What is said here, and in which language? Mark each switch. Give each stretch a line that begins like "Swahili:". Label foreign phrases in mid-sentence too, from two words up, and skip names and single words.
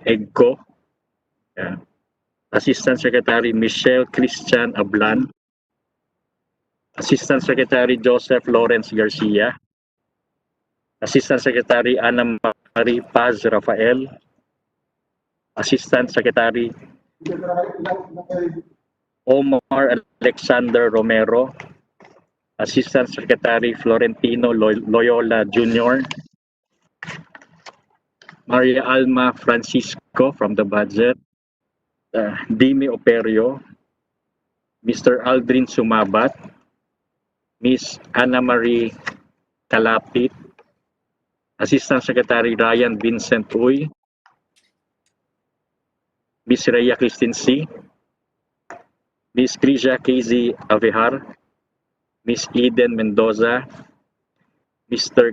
English: Egco, Assistant Secretary Michelle Christian Ablan, Assistant Secretary Joseph Lawrence Garcia, Assistant Secretary Ana Marie Paz Rafael, Assistant Secretary Omar Alexander Romero, Assistant Secretary Florentino Loyola Jr., Maria Alma Francisco from the budget, Dimi Operio, Mr. Aldrin Sumabat, Miss Ana Marie Kalapit, Assistant Secretary Ryan Vincent Uy, Miss Rhea Christine C., Miss Krisha KZ Avehar, Miss Eden Mendoza, Mr.